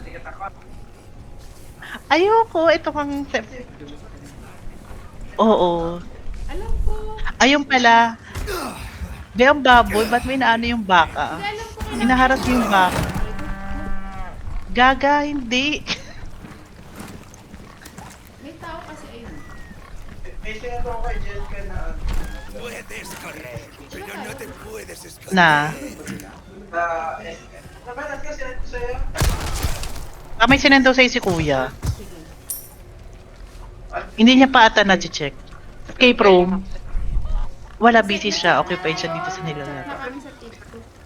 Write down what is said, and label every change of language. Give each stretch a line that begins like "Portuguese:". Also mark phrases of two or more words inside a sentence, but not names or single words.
Filipino: Ayoko. Ito kang... Oo. Alam ko. Ayun pala. Di ang baboy. Ba't may naano yung baka? Hindi, alam ko kailangan. Inaharas yung baka. Gaga, hindi. May tao kasi ayun.
Spanish: Puedes correr, pero no te puedes esconder.
Filipino: Na. May sinendo sa'yo si kuya. Sige. Hindi niya pa ata na-check.
English: Escape room.
Filipino: Wala, busy siya. Occupied siya dito sa Na nilalaro. kami sa TikTok.